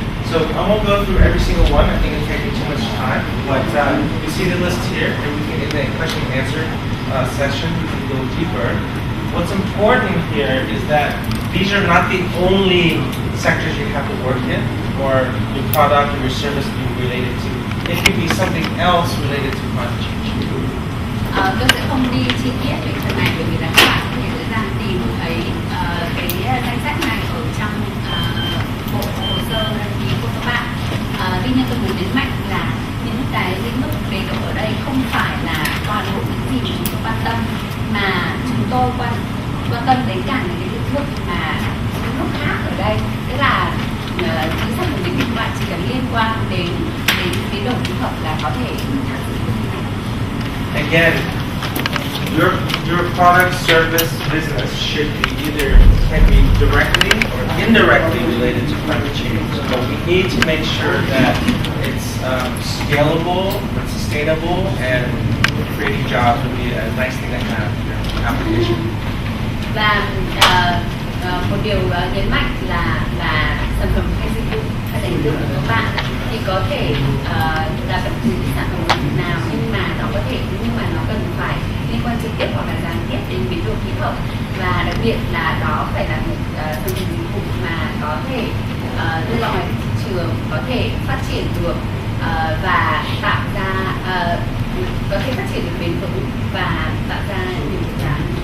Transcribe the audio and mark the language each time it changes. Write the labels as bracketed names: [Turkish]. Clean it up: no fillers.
[English] So I won't go through every single one. I think it'll take you too much time. But you see the list here, and we can, in the question and answer session, we can go deeper. What's important here is that these are not the only sectors you have to work in, or your product or your service be related to. It could be something else related to climate change. [Vietnamese] Tôi sẽ không đi chi tiết về phần này bởi vì là các bạn có thể dễ dàng tìm thấy cái danh sách này ở trong bộ hồ sơ đăng ký của các bạn. Tuy nhiên tôi muốn nhấn mạnh là những cái lĩnh vực đề cập ở đây không phải là toàn bộ những gì chúng tôi quan tâm, mà chúng tôi quan tâm đến cả những cái lĩnh vực mà lĩnh vực khác ở đây. Tức là chính sách của lĩnh vực bạn chỉ cần liên quan đến biến đổi khí hậu là có thể tham dự công ty này. [English] Again, your product, service, business should be can be directly or indirectly related to climate change. So we need to make sure that it's scalable, and sustainable, and creating jobs would be a nice thing to have in your application. [Vietnamese] Và một điều nhấn mạnh là sản phẩm hay dịch vụ hay dịch vụ của các bạn thì có thể là bất cứ sản phẩm nào nhưng mà nó cần phải liên quan trực tiếp hoặc là gián tiếp đến biến đổi khí hậu, và đặc biệt là đó phải là một sản phẩm dịch vụ mà có thể đưa ra ngoài thị trường, có thể phát triển được và tạo ra có thể phát triển được bền vững và tạo ra nhiều dự án.